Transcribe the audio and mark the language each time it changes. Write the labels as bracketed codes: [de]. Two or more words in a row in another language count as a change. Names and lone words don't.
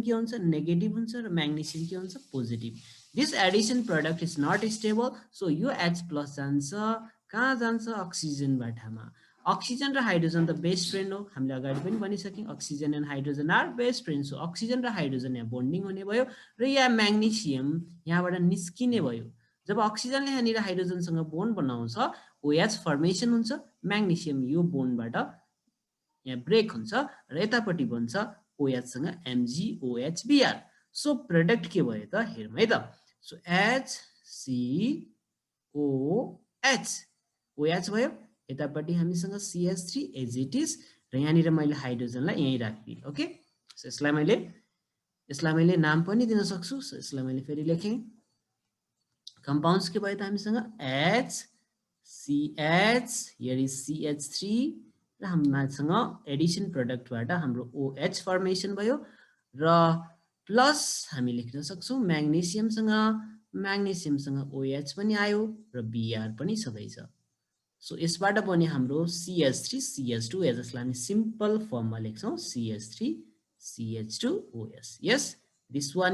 [ne] के हुन्छ नेगेटिभ हुन्छ र म्याग्नेशियम के हुन्छ पोजिटिभ [en] this addition product is not stable so [ne] यो H+ जान्छ कहाँ जान्छ अक्सिजनबाट अक्सिजन र हाइड्रोजन त [en] best friend [ne] हो हामीले अगाडि पनि भनिसक्यौं [en] oxygen and hydrogen are best friend so [ne] अक्सिजन र हाइड्रोजन यहाँ बोन्डिङ हुने भयो र यहाँ म्याग्नेशियम यहाँबाट निस्किने भयो जब अक्सिजनले यहाँनिर हाइड्रोजनसँग बोन्ड बनाउँछ OH फर्मेसन हुन्छ म्याग्नेशियम यो बोन्डबाट यहाँ ब्रेक हुन्छ र यतापट्टि बन्छ OH सँग MgOH Br [en] so product [ne] के भयो त हेरौँ है त सो HCOH OH भयो यतापट्टि हामीसँग CH3 [en] as it is [ne] र यहाँनिर मैले हाइड्रोजनलाई यहीँ राख्दिएँ [en] okay so [ne] यसलाई मैले नाम पनि दिन सक्छु सो यसलाई मैले फेरि लेखेँ compounds के भयो त हामीसँग HCH [en] here is [ne] CH3 र हामीसँग एडिसन प्रोडक्टबाट हाम्रो OH फर्मेसन भयो र प्लस हामी लेख्न सक्छौँ म्याग्नेसियमसँग OH पनि आयो र Br पनि छँदै छ सो यसबाट बन्यो हाम्रो CH3 CH2 यसलाई हामी सिम्पल फर्ममा लेख्छौँ CH3 CH2OH [en] yes this one